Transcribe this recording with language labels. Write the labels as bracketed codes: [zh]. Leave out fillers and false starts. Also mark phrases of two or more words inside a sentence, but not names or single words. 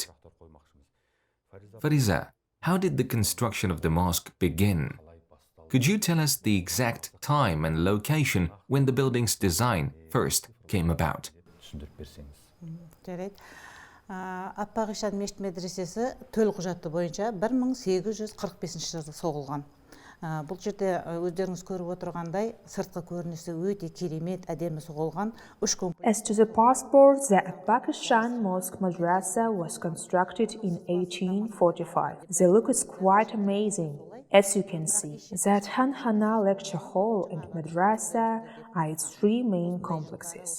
[en] Farida, how did the construction of the mosque begin? Could you tell us the exact time and location when the building's design first came about? [kk] Appak Ishan mosque-madrasасы төл құжаты бойынша 1845 жылы соғылған. Бұл жерде өздеріңіз көріп отырғандай сыртқы көрінісі өте керемет, әдемі соғылған. [en] As to the passport, the Appak Ishan mosque-madrasah was constructed in 1845. The look is quite amazing. As you can see, the adhankhana lecture hall and madrasa are its three main complexes.